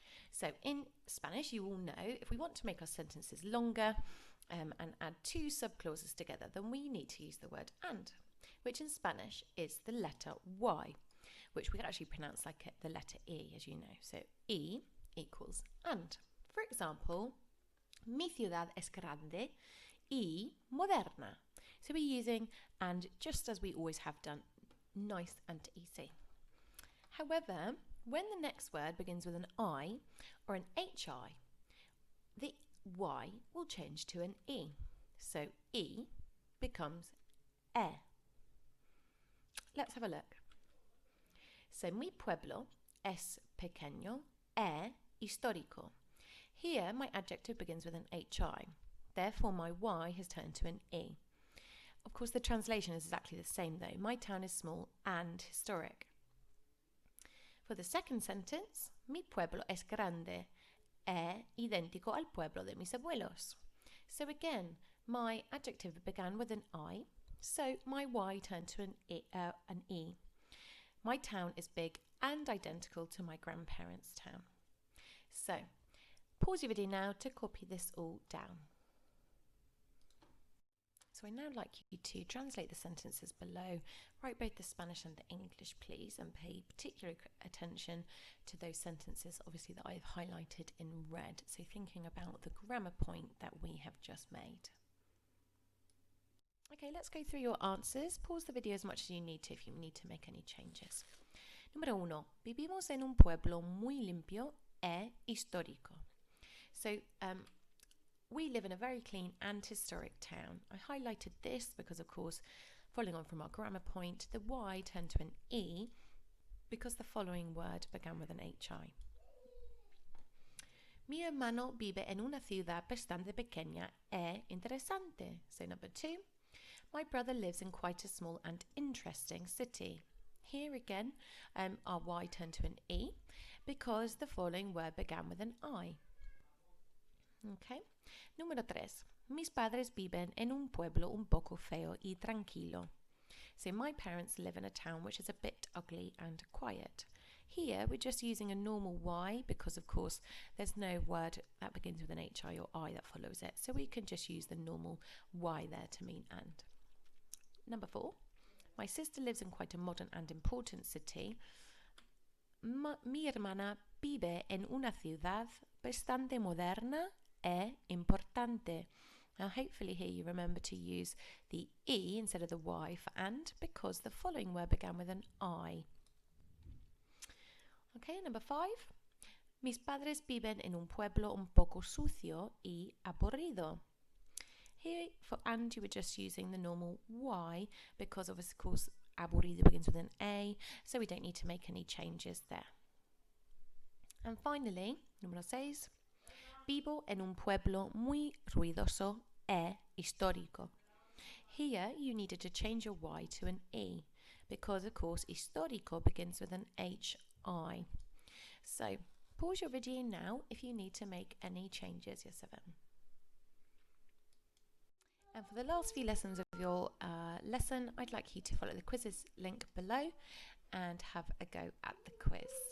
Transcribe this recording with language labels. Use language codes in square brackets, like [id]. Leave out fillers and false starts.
[en] So, in Spanish, you all know if we want to make our sentences longer and add two subclauses together, then we need to use the word and, which in Spanish is the letter Y, which we can actually pronounce like the letter E, as you know. So, E equals and. For example, [es] mi ciudad es grande y moderna. [en] So we're using and just as we always have done, nice and easy. However, when the next word begins with an I or an HI, the Y will change to an E. So E becomes E. Let's have a look. [es] So mi pueblo es pequeño e histórico. [en] Here, my adjective begins with an HI. Therefore, my Y has turned to an E. Of course, the translation is exactly the same though. My town is small and historic. For the second sentence, [es] mi pueblo es grande e idéntico al pueblo de mis abuelos. [en] So again, my adjective began with an I, so my Y turned to an E. My town is big and identical to my grandparents' town. So, pause your video now to copy this all down. So I'd now like you to translate the sentences below, write both the Spanish and the English please, and pay particular attention to those sentences obviously that I've highlighted in red, so thinking about the grammar point that we have just made. Okay, let's go through your answers. Pause the video as much as you need to if you need to make any changes. [es] Número 1. Vivimos en un pueblo muy limpio e histórico. [en] So, we live in a very clean and historic town. I highlighted this because, of course, following on from our grammar point, the Y turned to an E because the following word began with an HI. [es] Mi hermano vive en una ciudad bastante pequeña e interesante. [en] So, number 2. My brother lives in quite a small and interesting city. Here again, our Y turned to an E because the following word began with an I. [es] Okay. Número 3. Mis padres viven en un pueblo un poco feo y tranquilo. [en] So my parents live in a town which is a bit ugly and quiet. Here we're just using a normal Y because of course there's no word that begins with an HI or I that follows it. So we can just use the normal Y there to mean and. Number 4. My sister lives in quite a modern and important city. [es] Mi hermana vive en una ciudad bastante moderna e importante. [en] Now hopefully here you remember to use the E instead of the Y for and because the following word began with an I. Okay, number 5. [es] Mis padres viven en un pueblo un poco sucio y aburrido. [en] Here for and you were just using the normal Y because of course aburrido begins with an A, so we don't need to make any changes there. And finally, [es] número 6. Vivo en un pueblo muy ruidoso e histórico. [en] Here you needed to change your Y to an E because of course histórico begins with an HI. So pause your video now if you need to make any changes, year 7. And for the last few lessons of your lesson, I'd like you to follow the quizzes link below and have a go at the quiz.